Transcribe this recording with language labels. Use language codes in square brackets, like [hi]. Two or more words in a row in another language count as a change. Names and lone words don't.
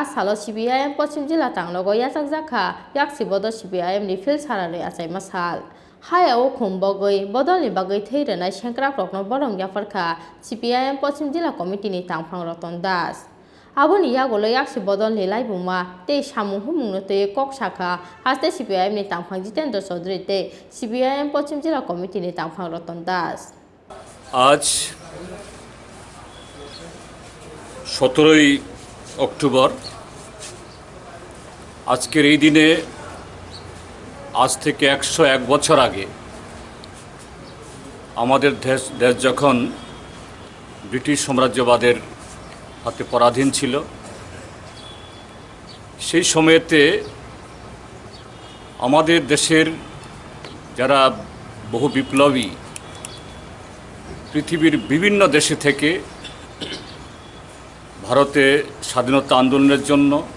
[trp] salo CPIM Pochim Jila tanglogo yasak jakha yak sibodo CPIM ni fil sarani asai masal haya o khumbogoi bodolni bagai theirenai senkra prokno borong yafarkha CPIM Pochim Jila Committee ni tangphang Roton Das aboni yagolo yaksi bodol ni laibuma te samu humungno te kok shakha haste CPIM ni tangphang Jitendra Chaudhary te CPIM Pochim Jila Committee ni tangphang Roton Das [bn] আজ 17ই অক্টোবর আজকের এই দিনে আজ থেকে 101 বছর আগে আমাদের দেশ যখন ব্রিটিশ সাম্রাজ্যবাদের হাতে পরাধীন ছিল সেই সময়তে আমাদের দেশের যারা বহু বিপ্লবী পৃথিবীর বিভিন্ন দেশে থেকে ভারতে স্বাধীনতা আন্দোলনের জন্য